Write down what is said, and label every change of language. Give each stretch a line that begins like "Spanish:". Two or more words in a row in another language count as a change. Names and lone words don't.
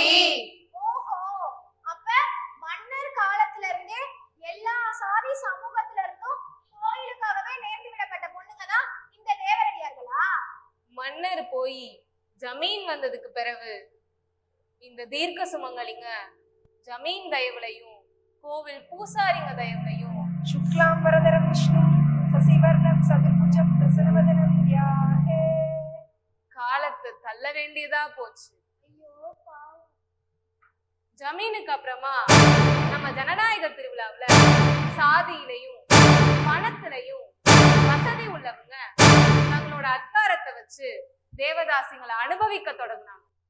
Tamil: ஓஹோ, அப்ப மன்னர் காலத்துல இருந்தே எல்லா சாதி சமூகத்துல இருந்தும் கோயிலுக்காகவே நேர்ந்து விடப்பட்ட பொண்ணுங்க தான் இந்த தேவரடியார்களா? மன்னர் போய் ஜமீன் வந்ததுக்கு பிறகு இந்த தீர்க்க சுமங்கலிங்க ஜமீன் தயவுலையும் கோவில் பூசாரிங்க தயவுலையும்
Sanskrit: शुक्लां वरदरं विष्णु शशिवर्णं चतुर्भुजं प्रसन्नवदनं ध्याये.
Tamil: காலத்தை தள்ள வேண்டியதா போச்சு. ஐயோ பாவம். ஜமீனுக்கு அப்புறமா நம்ம ஜனநாயக திருவிழாவுல சாதியிலையும் பணத்திலையும் வசதி உள்ளவங்க தங்களோட அதிகாரத்தை வச்சு தேவதாசிங்களை அனுபவிக்க தொடங்கினாங்க.